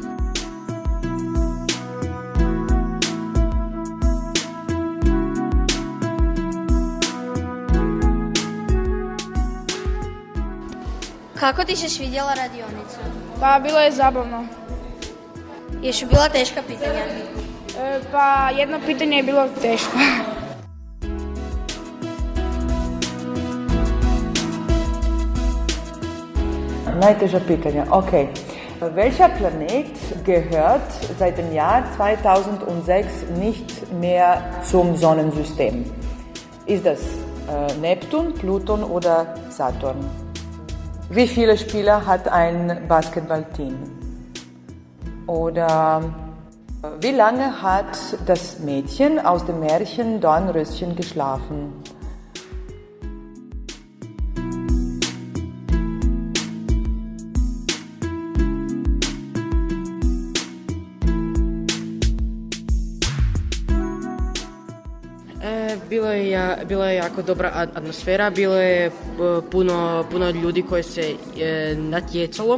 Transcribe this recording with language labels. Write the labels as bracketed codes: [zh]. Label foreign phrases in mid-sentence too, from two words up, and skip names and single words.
[hr] Kako ti se svidjela radionica? Pa bilo je zabavno. Jesu bila teška pitanja? Pa jedno pitanje je bilo teško. Najteža pitanja, ok. [de] Welcher Planet gehört seit dem Jahr 2006 nicht mehr zum Sonnensystem? Ist das Neptun, Pluton oder Saturn? Wie viele Spieler hat ein Basketballteam? Oder wie lange hat das Mädchen aus dem Märchen Dornröschen geschlafen? [hr] Bila je jako dobra atmosfera, bilo je puno ljudi koji se natjecalo.